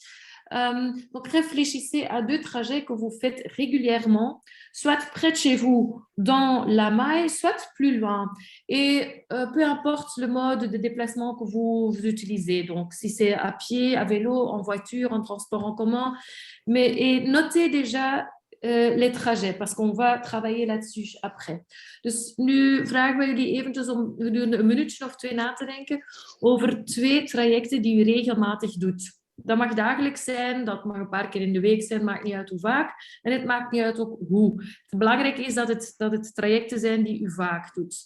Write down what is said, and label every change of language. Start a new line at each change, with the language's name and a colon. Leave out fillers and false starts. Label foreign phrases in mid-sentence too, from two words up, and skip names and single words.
French: Donc, réfléchissez à 2 trajets que vous faites régulièrement, soit près de chez vous, dans la maille, soit plus loin. Et peu importe le mode de déplacement que vous utilisez. Donc, si c'est à pied, à vélo, en voiture, en transport en commun. Et notez déjà les trajets, parce qu'on va travailler là-dessus après.
Dutch: Dus nu vragen we jullie eventjes om gedurende 1 minuutje of 2 na te denken over 2 trajecten die u regelmatig doet. Dat mag dagelijks zijn, dat mag een paar keer in de week zijn, maakt niet uit hoe vaak. En het maakt niet uit ook hoe. Het belangrijke is dat het trajecten zijn die u vaak doet.